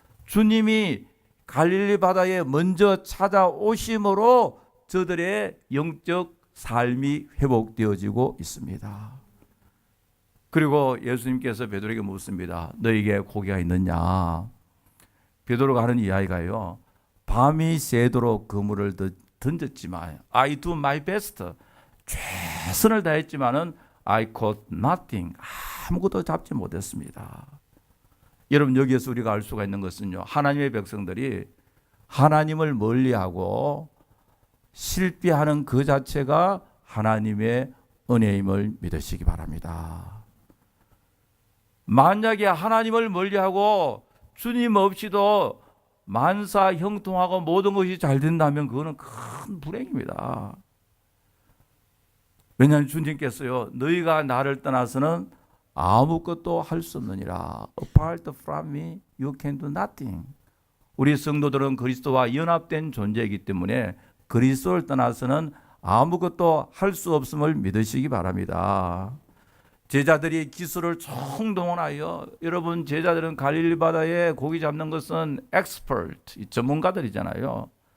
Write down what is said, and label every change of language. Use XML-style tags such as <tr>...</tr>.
<ko>주님이 갈릴리 바다에 먼저 찾아오심으로 저들의 영적 삶이 회복되어지고 있습니다. 그리고 예수님께서 베드로에게 묻습니다. 너에게 고기가 있느냐? 베드로가 하는 이야기가요, 밤이 새도록 그물을 던졌지만</ko> <en>I do my best.</en> <ko>최선을 다했지만은</ko> <en>I caught nothing.</en> <ko>아무것도 잡지 못했습니다. 여러분, 여기에서 우리가 알 수가 있는 것은요, 하나님의 백성들이 하나님을 멀리하고 실패하는 그 자체가 하나님의 은혜임을 믿으시기 바랍니다. 만약에 하나님을 멀리하고 주님 없이도 만사 형통하고 모든 것이 잘 된다면 그거는 큰 불행입니다. 왜냐하면 주님께서요, 너희가 나를 떠나서는 아무것도 할 수 없느니라.</ko> <en>Apart from me, you can do nothing.</en> <ko>우리 성도들은 그리스도와 연합된 존재이기 때문에 그리스도를 떠나서는 아무것도 할 수 없음을 믿으시기 바랍니다. 제자들이 기술을 총동원하여, 여러분, 제자들은 갈릴리 바다에 고기 잡는 것은 엑스퍼트, 전문가들이잖아요.</ko>